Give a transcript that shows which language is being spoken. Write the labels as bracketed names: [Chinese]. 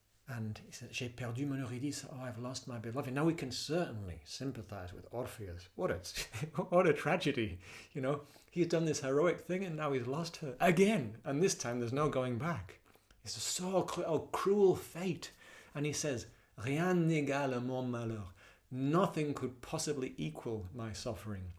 [English] And he says, [French] J'ai perdu mon Eurydice, [English] oh, I've lost my beloved. Now we can certainly sympathize with Orpheus. What a tragedy. You know, he's done this heroic thing and now he's lost her again. And this time there's no going back. It's so cruel fate. And he says, [French] Rien n'égale mon malheur. [English] Nothing could possibly equal my suffering.